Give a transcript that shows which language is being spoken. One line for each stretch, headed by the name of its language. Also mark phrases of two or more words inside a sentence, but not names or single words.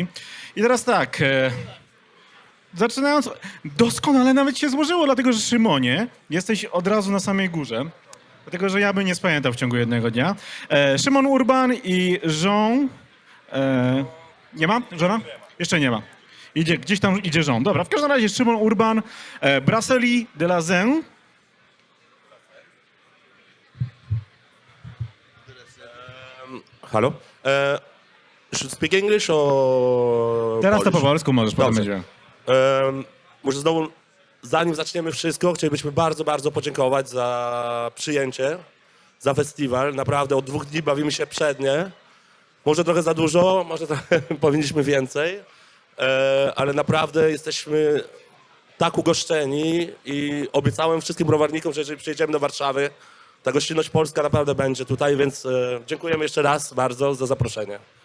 Polish: I teraz tak, zaczynając, doskonale nawet się złożyło, dlatego że Szymonie, jesteś od razu na samej górze, dlatego że ja bym nie spamiętał w ciągu jednego dnia. Szymon Urban i Jean, nie ma? Żona? Jeszcze nie ma. Idzie, gdzieś tam idzie Jean. Dobra, w każdym razie Szymon Urban, Brasserie de la Senne. Halo?
English: Should speak English or
Polish: Teraz to
English: Polish?
Polish: po polsku możesz, potem Dobrze. będzie. Może znowu, zanim zaczniemy wszystko, chcielibyśmy bardzo, bardzo podziękować za przyjęcie, za festiwal. Naprawdę od 2 dni bawimy się przednie. Może trochę za dużo, może trochę powinniśmy więcej, ale naprawdę jesteśmy tak ugoszczeni i obiecałem wszystkim browarnikom, że jeżeli przyjedziemy do Warszawy, ta gościnność polska naprawdę będzie tutaj, więc dziękujemy jeszcze raz bardzo za zaproszenie.